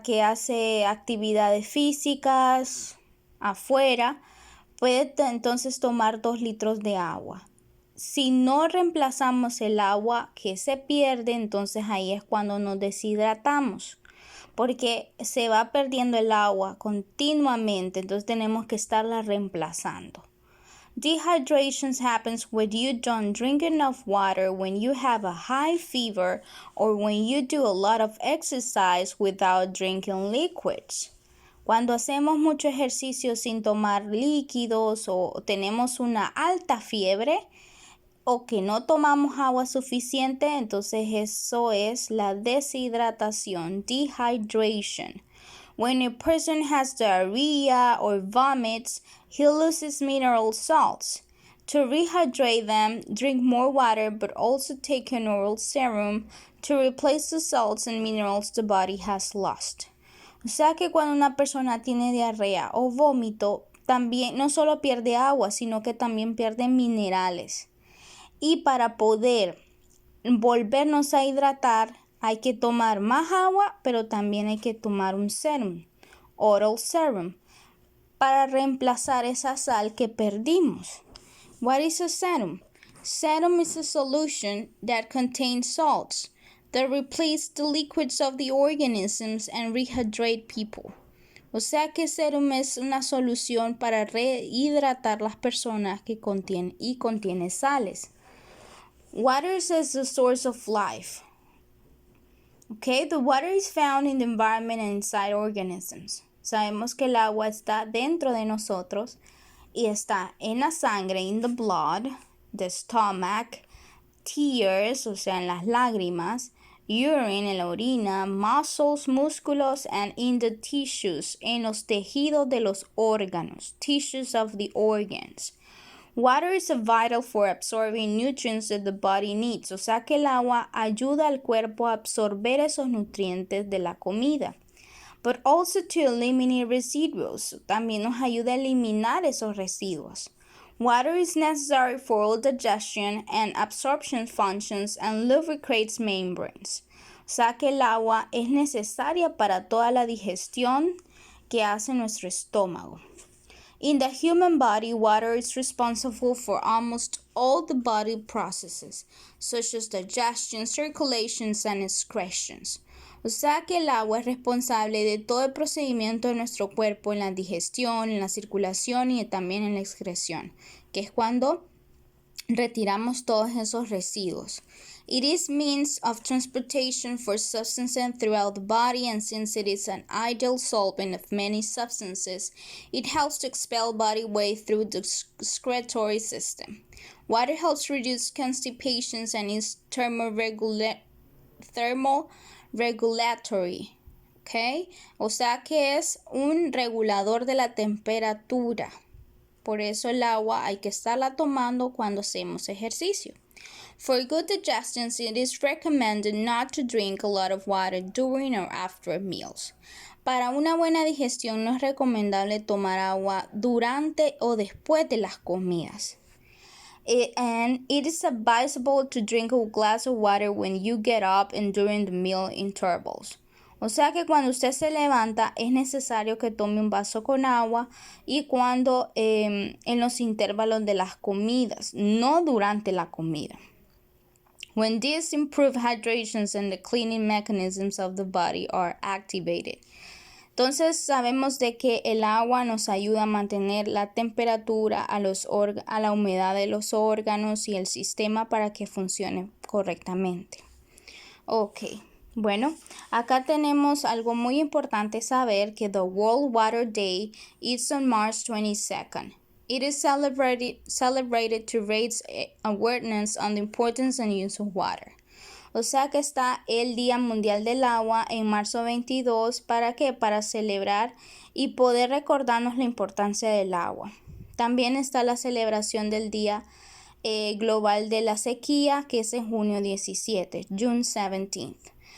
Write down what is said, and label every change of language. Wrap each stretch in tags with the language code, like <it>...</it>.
<es>Que hace actividades físicas afuera, puede entonces tomar 2 litros de agua. Si no reemplazamos el agua que se pierde, entonces ahí es cuando nos deshidratamos, porque se va perdiendo el agua continuamente, entonces tenemos que estarla reemplazando.</es> <en>Dehydration happens when you don't drink enough water, when you have a high fever, or when you do a lot of exercise without drinking liquids.</en> <es>Cuando hacemos mucho ejercicio sin tomar líquidos o tenemos una alta fiebre o que no tomamos agua suficiente, entonces eso es la deshidratación, dehydration.</es> <en>When a person has diarrhea or vomits, he loses mineral salts. To rehydrate them, drink more water but also take an oral serum to replace the salts and minerals the body has lost.</en> <es>O sea que cuando una persona tiene diarrea o vómito, también no solo pierde agua, sino que también pierde minerales. Y para poder volvernos a hidratar, hay que tomar más agua, pero también hay que tomar un serum, oral serum, para reemplazar esa sal que perdimos.</es> <en>What is a serum? Serum is a solution that contains salts that replace the liquids of the organisms and rehydrate people.</en> <es>O sea que serum es una solución para rehidratar las personas que contiene sales.</es> <en>Water is the source of life. Okay, the water is found in the environment and inside organisms.</en> <es>Sabemos que el agua está dentro de nosotros y está en la sangre,</es> <en>in the blood, the stomach, tears,</en> <es>o sea, en las lágrimas, urine, en la orina, muscles, músculos,</es> <en>and in the tissues,</en> <es>en los tejidos de los órganos,</es> <en>tissues of the organs. Water is vital for absorbing nutrients that the body needs.</en> <es>O sea que el agua ayuda al cuerpo a absorber esos nutrientes de la comida.</es> <en>But also to eliminate residuals.</en> <es>También nos ayuda a eliminar esos residuos.</es> <en>Water is necessary for all digestion and absorption functions and lubricates membranes.</en> <es>O sea que el agua es necesaria para toda la digestión que hace nuestro estómago.</es> <en>In the human body, water is responsible for almost all the body processes, such as digestion, circulations, and excretions.</en> <es>O sea que el agua es responsable de todo el procedimiento de nuestro cuerpo en la digestión, en la circulación y también en la excreción, que es cuando retiramos todos esos residuos.</es> <en>It is means of transportation for substances throughout the body, and since it is an ideal solvent of many substances, it helps to expel body waste through the excretory system. Water helps reduce constipation and is thermoregulating regulatory, ¿ok?</en> <es>O sea que es un regulador de la temperatura. Por eso el agua hay que estarla tomando cuando hacemos ejercicio.</es> <en>For good digestion, it is recommended not to drink a lot of water during or after meals.</en> <es>Para una buena digestión no es recomendable tomar agua durante o después de las comidas.</es> <en>And it is advisable to drink a glass of water when you get up and during the meal intervals.</en> <es>O sea que cuando usted se levanta es necesario que tome un vaso con agua y cuando en los intervalos de las comidas, no durante la comida.</es> <en>When these improved hydrations and the cleaning mechanisms of the body are activated.</en> <es>Entonces sabemos de que el agua nos ayuda a mantener la temperatura, a la humedad de los órganos y el sistema para que funcione correctamente. Ok, bueno, acá tenemos algo muy importante saber que</es> <en>the World Water Day is on March 22nd. It is celebrated to raise awareness on the importance and use of water.</en> <es>O sea que está el Día Mundial del Agua en marzo 22. ¿Para qué? Para celebrar y poder recordarnos la importancia del agua. También está la celebración del Día Global de la Sequía, que es en junio 17,</es> <en>June 17th.</en>